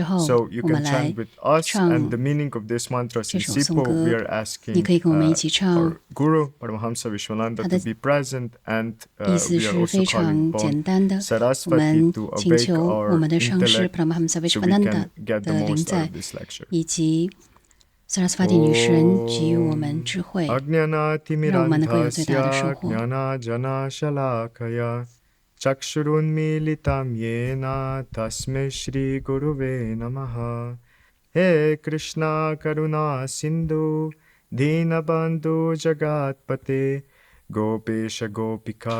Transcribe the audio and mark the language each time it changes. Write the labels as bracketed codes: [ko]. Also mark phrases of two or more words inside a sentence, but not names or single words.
[en] So you can chant with us, and the meaning of this mantras is simple. We are asking our Guru, Paramahamsa Vishwananda, to be present, and we are also calling upon Saraswati to awake our intellect so we can get the most out of this lecture. [zh] Saraswati 女神给予我们智慧，让我们能够有最大的收获。 [sa] Chakshurunmilitam yena tasmai Shri Guruve namaha. He Krishna Karuna Sindhu Dinabandhu Jagatpati Gopesha Gopika